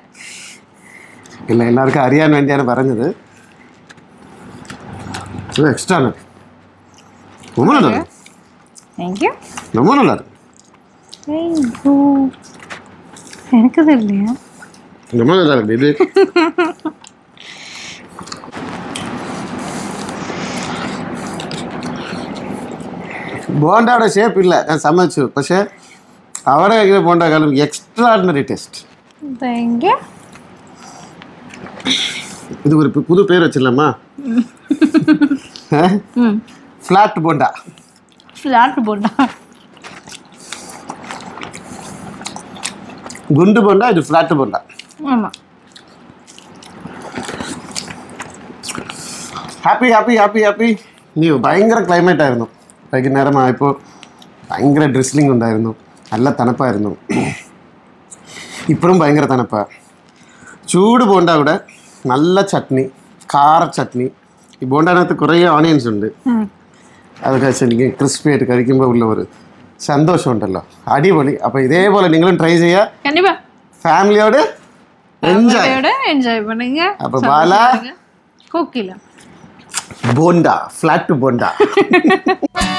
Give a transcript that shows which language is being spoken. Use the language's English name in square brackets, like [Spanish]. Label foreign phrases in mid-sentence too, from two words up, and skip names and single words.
[Tamil] இல்லை, எல்லாருக்கும் [Malayalam] അറിയാൻ വേണ്ടിയാണ് പറഞ്ഞത് [Tamil] எக்ஸ்ட்ரா ரொம்ப நல்லா இருக்கு. தேங்க்யூ. ரொம்ப நல்லா இருக்கு. எனக்கு தெரியலையா, ரொம்ப நல்லா இருக்கு. [Malayalam] இது ബോണ്ടയുടെ ഷേപ്പ് ഇല്ല, ഞാൻ സമ്മതിച്ചു. പക്ഷേ അവിടെ കഴിക്കുന്ന ബോണ്ടക്കാളും എക്സ്ട്രാഡിനറി ടേസ്റ്റ്. [Tamil] தேங்க்யூ. இது ஒரு புது பேர் வச்சிடலாமா? ஃப்ளாட் போண்டா. ஃப்ளாட் போண்டா, குண்டு போண்டா, இது ஃப்ளாட் போண்டா. ஆமாம். [English] happy happy happy happy. [Malayalam] നീ ഭയങ്കര ക്ലൈമറ്റ് ആയിരുന്നു. വൈകുന്നേരമായപ്പോൾ ഭയങ്കര ഡ്രിസ്ലിംഗ് ഉണ്ടായിരുന്നു, നല്ല തണുപ്പായിരുന്നു. ഇപ്പോഴും ഭയങ്കര തണുപ്പാണ്. ചൂട് ബോണ്ട അവിടെ, നല്ല ചട്നി, കാര ചട്നി. ഈ ബോണ്ടതിനകത്ത് കുറേ ഓണിയൻസ് ഉണ്ട്. അതൊക്കെ വെച്ച് എനിക്ക് ക്രിസ്പി ആയിട്ട് കഴിക്കുമ്പോൾ ഉള്ള ഒരു സന്തോഷമുണ്ടല്ലോ, അടിപൊളി. അപ്പോൾ ഇതേപോലെ നിങ്ങളും ട്രൈ ചെയ്യുക, [Tamil] கண்டிப்பா [Malayalam] ഫാമിലിയോട് [Tamil] என்ஜாய் பண்ணுங்க. [Malayalam] അപ്പോൾ ബാല கோகிலா ബോണ്ട, ഫ്ലാറ്റ് ബോണ്ട.